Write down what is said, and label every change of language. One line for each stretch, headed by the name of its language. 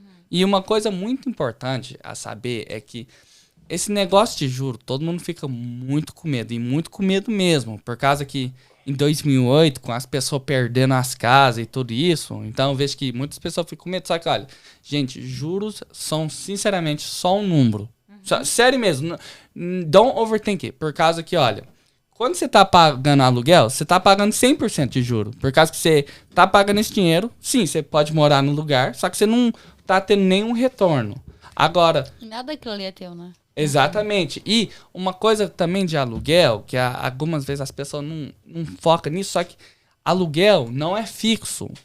Portuguese: E uma coisa muito importante a saber é que esse negócio de juro, todo mundo fica muito com medo, e muito com medo mesmo, por causa que em 2008, com as pessoas perdendo as casas e tudo isso, então eu vejo que muitas pessoas ficam com medo. Só que, olha, gente, juros são, sinceramente, só um número. Sério mesmo,
English: don't overthink it.
Portuguese: Por causa que, olha, quando você tá pagando aluguel, você tá pagando 100% de juro. Por causa que você tá pagando esse dinheiro, sim, você pode morar no lugar, só que você não tá tendo nenhum retorno. Agora... Nada daquilo ali é teu, né? Exatamente. E uma coisa também de aluguel, que algumas vezes as pessoas não focam nisso, só que aluguel não é fixo.